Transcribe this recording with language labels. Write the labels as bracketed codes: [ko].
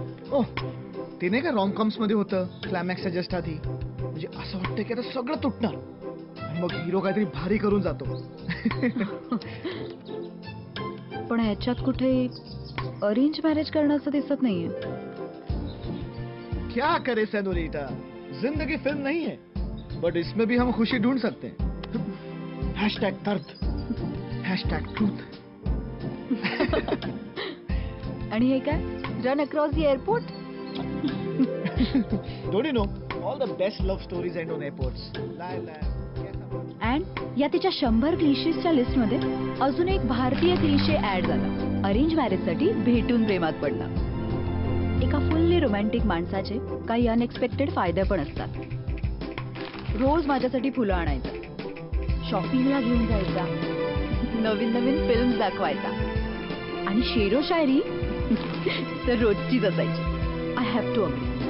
[mr] ओ ते नाही का रॉमकॉम्स मध्ये होतं क्लायमॅक्सच्या जस्ट आधी, म्हणजे असं वाटतं की आता सगळं तुटणार आणि मग हिरो काहीतरी भारी करून जातो. पण ह्याच्यात कुठे अरेंज मॅरेज करणं असं दिसत नाहीये. [hi] क्या करे सेनोरिटा, जिंदगी फिल्म नहीं है, बट इसमें भी हम खुशी ढूंढ सकते हैं. #दर्द, #ट्रूथ. [mr] आणि हे काय [en] Run across the airport. Don't you know all the best love stories end on airports? Lie, lie. [mr] And या तिच्या 100 क्लिशेसच्या लिस्ट मध्ये अजून एक भारतीय क्लिशे ऍड झाला. अरेंज मॅरेज साठी भेटून प्रेमात पडणं. एका फुल्ली रोमॅन्टिक माणसाचे काही अनएक्सपेक्टेड फायदे पण असतात. रोज माझ्यासाठी फुलं आणायचं, शॉपिंगला घेऊन जायचा, नवीन नवीन फिल्म दाखवायचा आणि शेरो शायरी तर रोजचीच असायची. [en] I have to agree.